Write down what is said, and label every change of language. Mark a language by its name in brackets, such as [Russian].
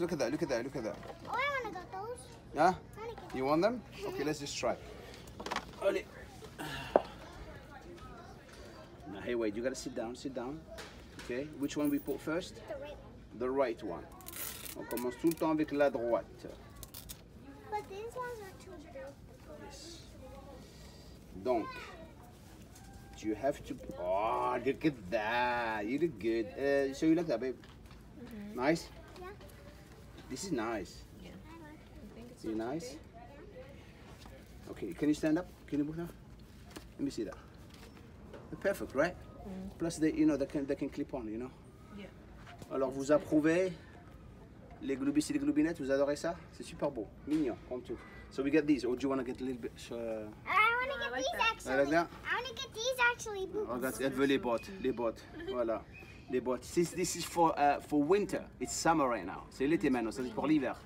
[English] Look at that, look at that, look at that. Oh, I want to get those. Yeah? You want them? Okay, let's just try. Allez. Now, hey, wait, you gotta sit down, Okay, which one we put first? The right. The right one. [French] On commence tout le temps avec la droite. [English] But these ones are too big. Yes. [French] Donc, [English] you have to. Oh, look at that. You look good. So you like that, babe? Nice? Yeah. This is nice. I think it's You nice? Okay, can you stand up? Can you move now? Let me see that. Perfect, right? Plus, they can clip on, Yeah. [French] Alors, vous approuvez les globis et les globinettes? Vous adorez ça? C'est super beau, mignon, comme tout. [English] So we get these, or do you want to get a little bit? I want to get these actually. Like that? I want to get these actually. [French] Regarde, elle veut les bottes, voilà. Les bottes. [English] This is for winter. It's summer right now. [French] C'est l'été maintenant, c'est pour l'hiver.